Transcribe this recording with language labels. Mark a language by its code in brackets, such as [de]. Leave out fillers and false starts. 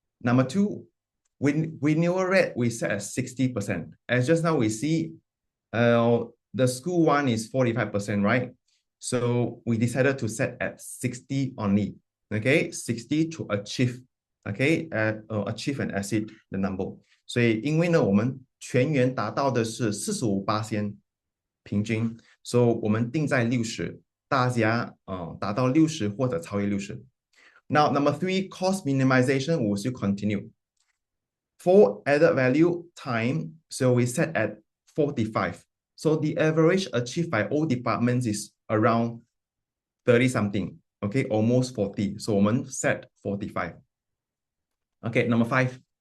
[en] Number two, renewal rate we set at 60%. As just now we see, the school one is 45%, right? So we decided to set at 60 only, okay, 60 to achieve, okay, achieve and exceed the number. [zh] 所以因为呢，我们全员达到的是45%平均，所以我们定在60，大家达到60或者超越60。 [en] Now, number three, cost minimization will still continue. For added value time, so we set at 45. So the average achieved by all departments is around 30 something, okay, almost 40. So [zh] 我们 [en] set 45. Okay, number 5.